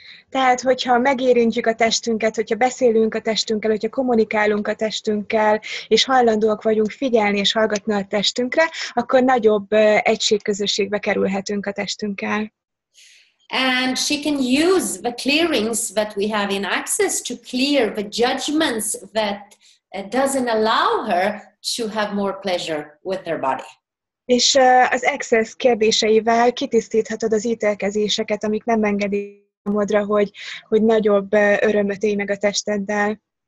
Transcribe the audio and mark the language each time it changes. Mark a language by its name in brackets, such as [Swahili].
[Hungarian] Tehát, hogyha megérintjük a testünket, hogyha beszélünk a testünkkel, hogyha kommunikálunk a testünkkel, és hajlandóak vagyunk figyelni és hallgatni a testünkre, akkor nagyobb egységközösségbe kerülhetünk a testünkkel. [English] And she can use the clearings that we have in Access to clear the judgments that doesn't allow her to have more pleasure with her body. [Hungarian] És az Access kérdéseivel kitisztíthatod az ítélkezéseket, amik nem engedik számodra, hogy nagyobb örömöt élj meg a testeddel.